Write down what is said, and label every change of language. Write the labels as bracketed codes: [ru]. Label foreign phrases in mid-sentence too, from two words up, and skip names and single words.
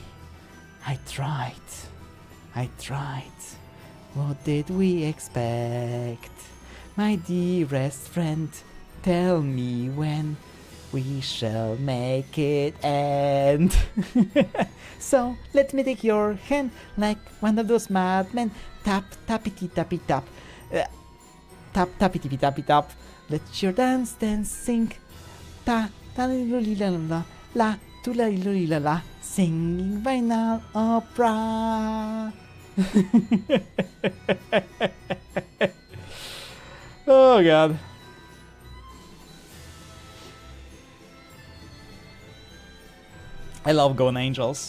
[en] I tried. What did we expect? My dearest friend, tell me when we shall make it end. So let me take your hand like one of those madmen. Tap, tappity, tappy, tap. Tap, tappity, tappy, tap. Let your dance sing. Ta, ta, la, la, la, la, tu, la, la, la, singing vinyl opera. Oh god. I love Gone Angels.